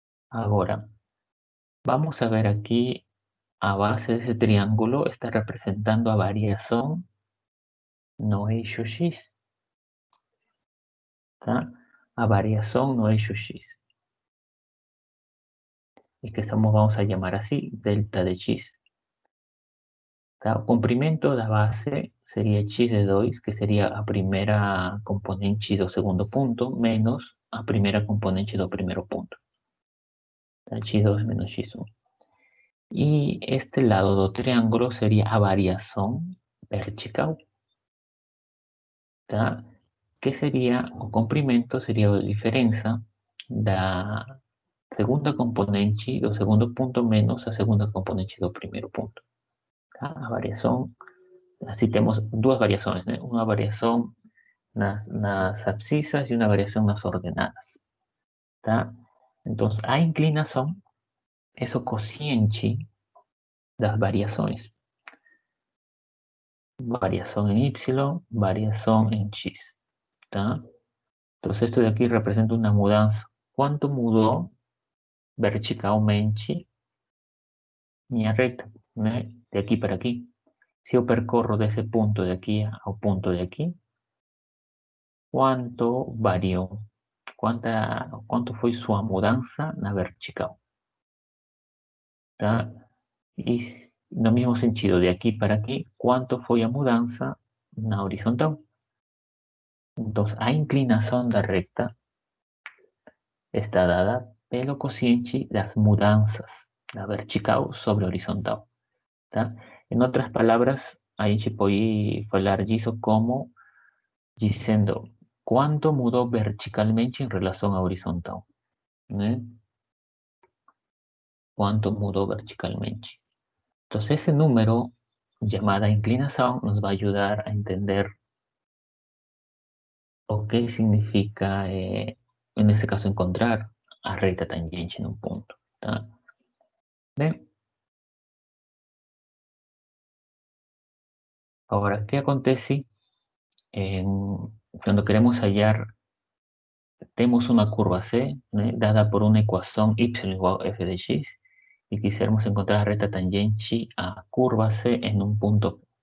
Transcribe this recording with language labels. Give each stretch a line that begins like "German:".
Spanish: Ahora, vamos a ver aquí, a base de ese triángulo, está representando a variación
Portuguese: no eixo X,
Spanish: ¿tá?
Portuguese: A variación no eixo X.
Spanish: Y que vamos a llamar así, delta de X.
Portuguese: Tá? O comprimento da base seria x de 2, que seria a primeira componente do segundo ponto, menos a primeira componente do primeiro ponto. Tá? X2 menos x1. E este lado do triângulo seria a variação vertical. Tá? Que seria, o comprimento seria a diferença da segunda componente do segundo ponto menos a segunda componente do primeiro ponto. Tá? A variação, así temos duas variações, né? Uma variação nas abscisas
Spanish: y una variación en las ordenadas. ¿Tá? Entonces, a inclinación es o cociente das variaciones. Variación en y, variación en x. ¿Tá? Entonces, esto de aquí representa una mudanza. ¿Cuánto mudó verticalmente mi recta? ¿No? De aquí para aquí. Si yo percorro de ese punto de aquí al punto de aquí, ¿cuánto varió? ¿Cuánto fue su mudanza na vertical?
Portuguese: Tá? E no mesmo sentido, de aqui para aqui, quanto foi a mudança na horizontal? Então, a inclinação da recta está dada pelo cociente das mudanças da vertical sobre a horizontal. Tá? Em outras palavras, a gente pode falar disso como dizendo quanto mudou verticalmente em relação à horizontal. Né? Quanto mudou verticalmente.
Spanish: Entonces, ese número llamada inclinación nos va a ayudar a entender o qué significa, en este caso, encontrar
Portuguese: a recta tangente num ponto, tá? Bem, agora, o que acontece
Spanish: cuando queremos hallar, tenemos una curva C, ¿no?, dada por una ecuación y igual a f de x, y quisiéramos encontrar la recta tangente a curva C en un punto.